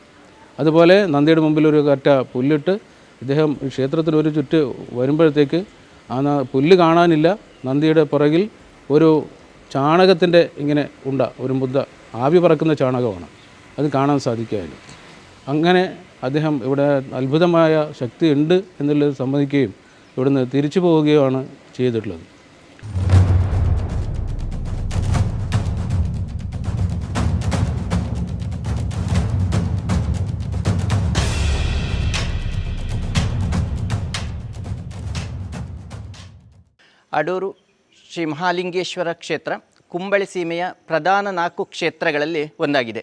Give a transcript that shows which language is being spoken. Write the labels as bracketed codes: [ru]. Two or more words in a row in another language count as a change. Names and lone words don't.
[ml] അതുപോലെ നന്ദിയുടെ മുമ്പിൽ ഒരു കറ്റ പുല്ലിട്ട് ഇദ്ദേഹം ക്ഷേത്രത്തിൽ ഒരു ചുറ്റ് വരുമ്പോഴത്തേക്ക് ആ പുല്ല് കാണാനില്ല, നന്ദിയുടെ പുറകിൽ ഒരു ചാണകത്തിൻ്റെ ഇങ്ങനെ ഒരു മുദ്ദ, ആവി പറക്കുന്ന ചാണകമാണ്, അത് കാണാൻ സാധിക്കുകയായിരുന്നു. അങ്ങനെ അദ്ദേഹം ഇവിടെ അത്ഭുതമായ ശക്തി ഉണ്ട് എന്നുള്ളത് സമ്മതിക്കുകയും ഇവിടുന്ന് തിരിച്ചു പോവുകയുമാണ് ചെയ്തിട്ടുള്ളത്. [kn] ಅಡೂರು ಶ್ರೀ ಮಹಾಲಿಂಗೇಶ್ವರ ಕ್ಷೇತ್ರ ಕುಂಬಳಸೀಮೆಯ ಪ್ರಧಾನ 4 ಕ್ಷೇತ್ರಗಳಲ್ಲಿ ಒಂದಾಗಿದೆ.